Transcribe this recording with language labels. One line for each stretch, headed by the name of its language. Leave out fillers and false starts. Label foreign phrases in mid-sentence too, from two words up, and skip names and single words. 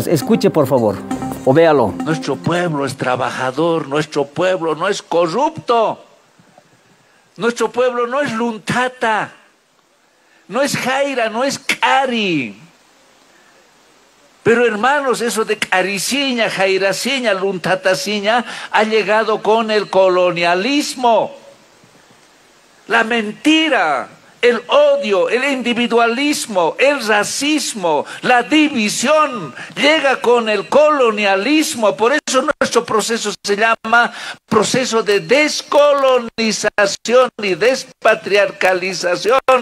Spanish: Escuche, por favor, o véalo. Nuestro pueblo es trabajador, nuestro pueblo no es corrupto, nuestro pueblo no es luntata, no es jaira, no es cari. Pero hermanos, eso de cariciña, jairaciña, luntataciña ha llegado con el colonialismo. La mentira, el odio, el individualismo, el racismo, la división llega con el colonialismo. Por eso nuestro proceso se llama proceso de descolonización y despatriarcalización.